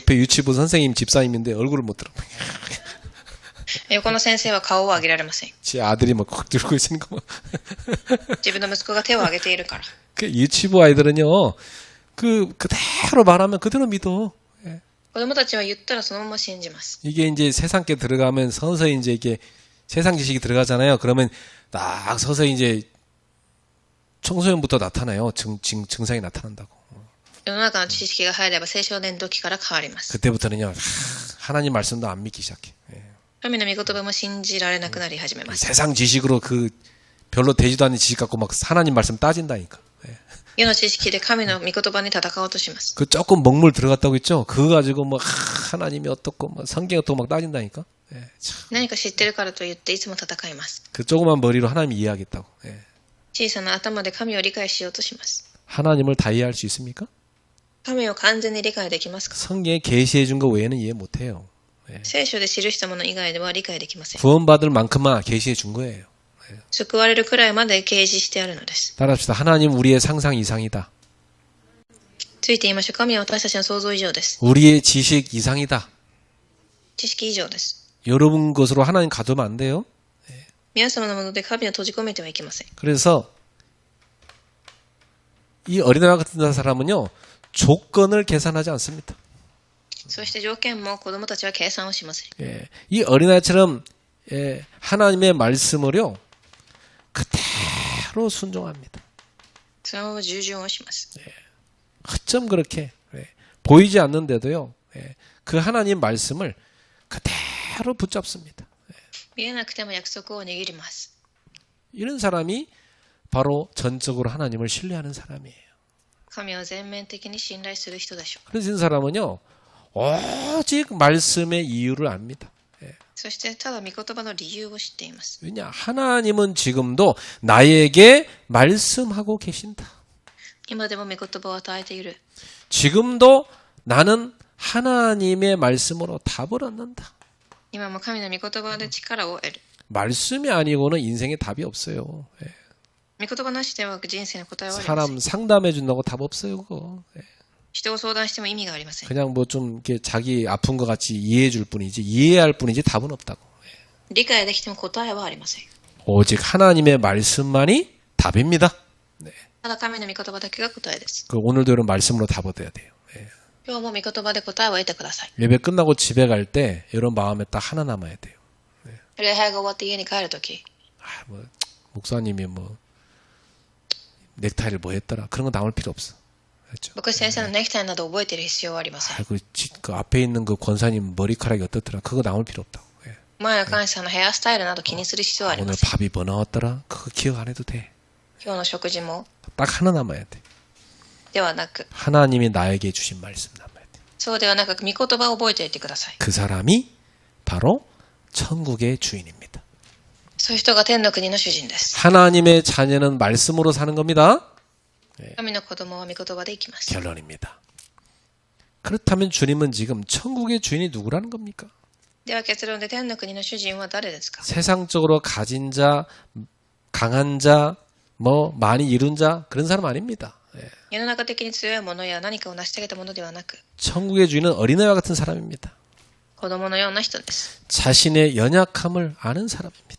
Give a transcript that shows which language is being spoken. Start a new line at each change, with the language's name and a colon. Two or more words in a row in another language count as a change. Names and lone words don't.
Korean: 옆에 유치부 선생님 집사님인데 얼굴을 못 들어.
Japanese: 横の先生は顔を上げられません。
Korean: 제 아들이 막 꽉 들고 있는 거.
Japanese: 自分の息子が手を挙げているから。
Korean: 그 유치부 아이들은요. 그대로 말하면 그대로 믿어.
Japanese: 子供たちは言ったらそのまま信じます。
Korean: 이게 이제 세상께 들어가면 서서히 이제 이게 세상 지식이 들어가잖아요. 그러면 딱 서서히 이제 청소년부터 나타나요. 증상이 나타난다고.
Japanese: 世の中の知識が入れば青少年時から変わります。
Korean: 그때부터는요. 하나님 말씀도 안 믿기 시작해.
Japanese: 神の御言葉も信じられなくなり始めます。
Korean: 세상 지식으로 별로 되지도 않는 지식 갖고 막 하나님 말씀 따진다니까.
Japanese: 世の知識で神の御言葉に戦おうとします。
Korean: 그 조금 먹물 들어갔다고 했죠. 그거 가지고 뭐 하나님이 어떻고 뭐 성경 어떻고 막 따진다니까. 참.
Japanese: 何か知ってるからと言っていつも戦います。
Korean: 그 조그만 머리로 하나님 이해하겠다고.
Japanese: 小さな頭で神を理解しようとします。
Korean: 하나님을 다 이해할 수 있습니까?
Japanese: 神を完全に理解できますか？
Korean: 성경에 계시해 준 거 외에는 이해 못 해요.
Japanese: 聖書で記したもの以外では理解できません。
Korean: 구원받을 만큼만 계시해 준 거예요.
Japanese: 救われるくらいまで掲示してあるのです。
Korean: 따라합시다. 하나님 우리의 상상 이상이다.
Japanese: ついて言いましょう。神は私たちの想像以上です。
Korean: 우리의 지식 이상이다.
Japanese: 知識以上です。
Korean: 여러분 것으로 하나님 가두면 안 돼요.
Japanese: 皆様のもので神を閉じ込めてはいけません。
Korean: 그래서 이 어린아이 같은 사람은요. 조건을 계산하지 않습니다.
Japanese: そして条件も子供たちは計算をしません。
Korean: 이 어린아이처럼 하나님의 말씀을요. 그대로 순종합니다.
Japanese: そのまま従順をします。
Korean: 어쩜 그렇게 보이지 않는데도요. 그 하나님 말씀을 그대로 붙잡습니다.
Japanese: 見えなくても約束を握ります。
Korean: 이런 사람이 바로 전적으로 하나님을 신뢰하는 사람이에요.
Japanese: 神を全面的に信頼する人でしょう。
Korean: 그래서 이런 사람은요. 오직 말씀의 이유를 압니다.
Japanese: そしてただ御言葉の理由を知っています。
Korean: 왜냐? 하나님은 지금도 나에게 말씀하고 계신다.
Japanese: 今でも御言葉を与えている。
Korean: 지금도 나는 하나님의 말씀으로 답을 얻는다.
Japanese: 今も神の御言葉で力を得る。
Korean: 말씀이 아니고는 인생에 답이 없어요.
Japanese: 御言葉なしでは人生の答えはありません。
Korean: 사람 상담해 준다고 답 없어요. 그거.
Japanese: 人を相談しても意味がありません。
Korean: 그냥 뭐 좀 이렇게 자기 아픈 것 같이 이해해 줄 뿐이지 이해할 뿐이지 답은 없다고.
Japanese: 理解できても答えはありません。
Korean: 오직 하나님의 말씀만이 답입니다.
Japanese: ただ神の御言葉だけが答えです。
Korean: 그 오늘도 이런 말씀으로 답 얻어야 돼요.
Japanese: 今日も御言葉で答えを得てください。
Korean: 예배 끝나고 집에 갈 때 이런 마음에 딱 하나 남아야 돼요.
Japanese: 礼拝が終わって家に帰るとき、
Korean: 뭐 목사님이 뭐 넥타이를 뭐 했더라. 그런 거 남을 필요 없어. 그렇죠?
Japanese: 僕先生のネクタイなど覚えている必要はありません。
Korean: 그 앞에 있는 그 권사님 머리카락이 어떻더라. 그거 남을 필요 없다고.
Japanese: 前の監視さんのヘアスタイルなど気にする必要はあり
Korean: 오늘
Japanese: ません。
Korean: 밥이 뭐 나왔더라. 그거 기억 안 해도 돼.
Japanese: 今日の食事も
Korean: 딱 하나 남아야 돼.
Japanese: ではなく、
Korean: 하나님이 나에게 주신 말씀 남아야 돼.
Japanese: そうではなく、御言葉を覚えておいてください。
Korean: 그 사람이 바로 천국의 주인입니다.
Japanese: そういう人が天の国の主人です。
Korean: 하나님의 자녀는 말씀으로 사는 겁니다.
Japanese: 神の子供は御言葉で生きます。
Korean: 결론입니다. 그렇다면 주님은 지금 천국의 주인이 누구라는 겁니까?
Japanese: では結論で天の国の主人は誰ですか？
Korean: 세상적으로 가진 자, 강한 자, 뭐 많이 이룬 자 그런 사람 아닙니다.
Japanese: 世の中的に強いものや何かを成し遂げたものではなく、
Korean: 천국의 주인은 어린아이와 같은 사람입니다.
Japanese: 子供のような人です。
Korean: 자신의 연약함을 아는 사람입니다.